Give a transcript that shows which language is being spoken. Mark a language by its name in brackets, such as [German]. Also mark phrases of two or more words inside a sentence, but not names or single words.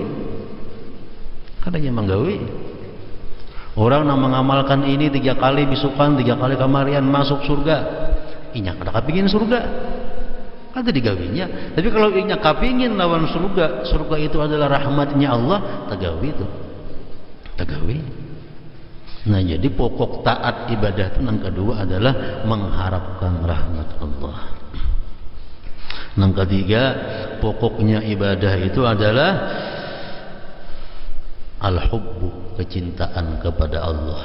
[Banjar] Kadanya manggawi. [Indonesian] Orang yang mengamalkan ini 3 kali bisukan, 3 kali kamarian masuk surga. [Banjar] Inya kada kepingin surga, kada digawinya. Tapi kalau inya kepingin lawan surga, surga itu adalah rahmatnya Allah, tagawi itu, tagawi. [Indonesian] Nah, jadi pokok taat ibadah itu yang kedua adalah mengharapkan rahmat Allah. Yang ketiga, pokoknya ibadah itu adalah al-hubbu, kecintaan kepada Allah.